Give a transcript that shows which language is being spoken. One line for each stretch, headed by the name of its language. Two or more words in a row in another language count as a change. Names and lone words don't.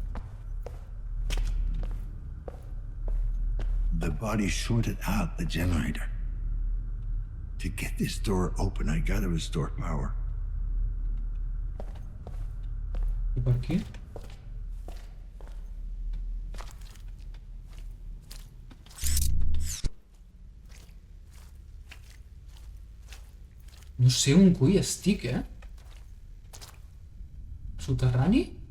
English: The body shorted out the generator. To get this door open, I gotta restore power.
Catalan: I per aquí? No sé on cui estic, Soterrani?